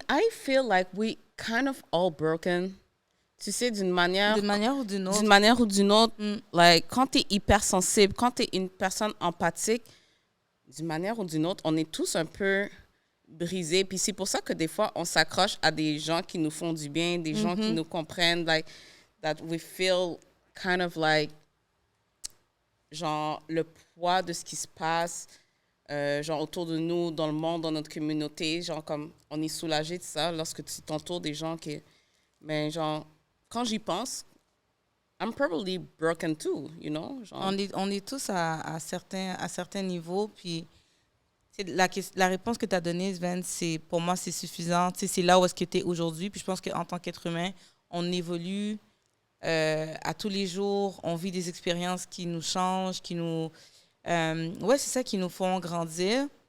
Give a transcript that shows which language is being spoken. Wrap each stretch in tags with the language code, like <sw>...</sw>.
<en>feel like we kind of all broken.</en> <fr>Tu sais, d'une manière ou d'une autre. D'une manière ou d'une autre. Like, quand tu es hypersensible, quand tu es une personne empathique, d'une manière ou d'une autre, on est tous un peu brisés. Puis c'est pour ça que des fois, on s'accroche à des gens qui nous font du bien, des gens qui nous comprennent, like,</fr> <en>that we feel kind of like,</en> <fr>genre, le poids de ce qui se passe, genre, autour de nous, dans le monde, dans notre communauté. Genre, comme, on est soulagé de ça lorsque tu t'entoures des gens qui... Mais genre... Quand j'y pense,</fr> <en>I'm probably broken too, you know?</en> <fr>Genre. On est tous à certains niveaux. Puis la réponse que tu as donnée, Sven, pour moi, c'est suffisant. C'est là où est-ce que tu es aujourd'hui. Puis je pense qu'en tant qu'être humain, on évolue à tous les jours. On vit des expériences qui nous changent, qui nous... c'est ça, qui nous font grandir.</fr>